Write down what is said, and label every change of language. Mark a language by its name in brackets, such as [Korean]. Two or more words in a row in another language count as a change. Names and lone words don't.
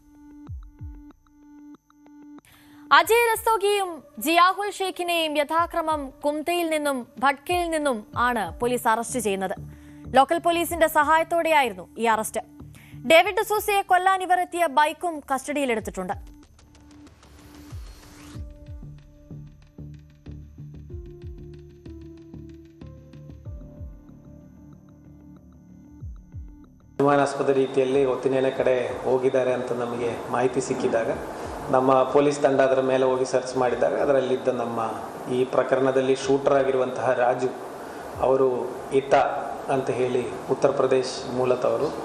[Malayalam] അജയ് രസ്തോഗിയും ജിയാഹുൽ ഷെയ്ഖിനെയും യഥാക്രമം കുംതയിൽ നിന്നും ഭട്കയിൽ നിന്നും ആണ് പോലീസ് അറസ്റ്റ് ചെയ്യുന്നത്. ലോക്കൽ പോലീസിന്റെ സഹായത്തോടെയായിരുന്നു ഈ അറസ്റ്റ്. ഡേവിഡ് ഡിസൂസയെ കൊല്ലാൻ ഇവർ എത്തിയ ബൈക്കും കസ്റ്റഡിയിലെടുത്തിട്ടുണ്ട്. [Kannada] ಅನುಮಾನಾಸ್ಪದ ರೀತಿಯಲ್ಲಿ ಒತ್ತಿನೇನೆ ಕಡೆ ಹೋಗಿದ್ದಾರೆ ಅಂತ ನಮಗೆ ಮಾಹಿತಿ ಸಿಕ್ಕಿದಾಗ ನಮ್ಮ ಪೊಲೀಸ್ ತಂಡ ಅದರ ಮೇಲೆ ಹೋಗಿ ಸರ್ಚ್ ಮಾಡಿದಾಗ ಅದರಲ್ಲಿದ್ದ ನಮ್ಮ ಈ ಪ್ರಕರಣದಲ್ಲಿ ಶೂಟರ್ ಆಗಿರುವಂತಹ ರಾಜು ಅವರು ಈತ ಅಂತ ಹೇಳಿ ಉತ್ತರ ಪ್ರದೇಶ ಮೂಲದವರು.